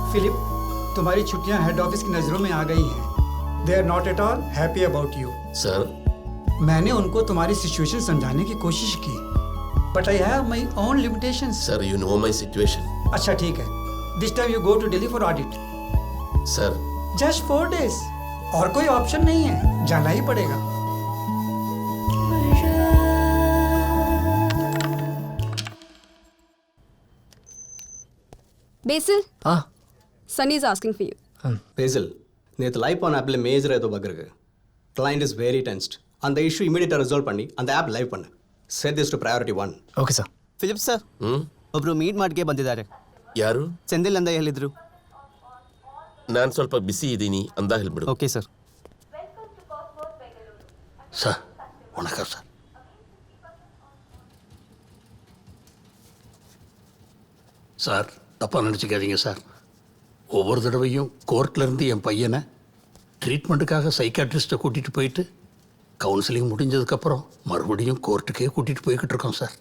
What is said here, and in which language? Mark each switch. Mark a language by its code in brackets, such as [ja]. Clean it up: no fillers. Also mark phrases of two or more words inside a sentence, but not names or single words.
[hi] फिलिप, तुम्हारी छुट्टियां हेड ऑफिस की नज़रों में आ गई हैं। [en] They are not at all happy about you. [hi] सर, मैंने उनको तुम्हारी सिचुएशन समझाने की कोशिश की, [en] but I have my own limitations. sir, you know my situation. [hi] अच्छा ठीक है, [en] this time you go to Delhi for audit. [hi] सर, [en] just 4 days, [hi] और कोई ऑप्शन नहीं है, जाना ही पड़ेगा। [en] Basil, [hi] हाँ [en] Sunny is asking for you. [ta] பேசில் நேற்று [en] live on [ta] ஆப்பில் மேஜர் ஏதோ பக் இருக்கு. [en] client is very tensed. [ta] அந்த [en] issue immediately resolve [ta] பண்ணி அந்த [en] app live [ta] பண்ணு. [en] set this to priority 1. okay sir. [kn] ಫಿಲಿಪ್ ಸರ್, ಒಬ್ರು ಮೀಟ್ ಮಾಡಿಗೆ ಬಂದಿದ್ದಾರೆ. ಯಾರು? ಸೆಂದಿಲ್ ಅಂತ ಹೇಳಿದ್ರು. ನಾನು ಸ್ವಲ್ಪ ಬಿಸಿ ಇದ್ದೀನಿ, ಅಂದ ಹೇಳ್ಬಿಡು. [en] okay sir. [ta] சார் வணக்கம் சார். சார் தப்பாக நினச்சிக்காதீங்க சார். ஒவ்வொரு தடவையும் கோர்ட்லேருந்து என் பையனை ட்ரீட்மெண்ட்டுக்காக சைக்காட்ரிஸ்ட்டை கூட்டிகிட்டு போயிட்டு கவுன்சிலிங் முடிஞ்சதுக்கப்புறம் மறுபடியும் கோர்ட்டுக்கே கூட்டிகிட்டு போய்கிட்டு இருக்கோம் சார்.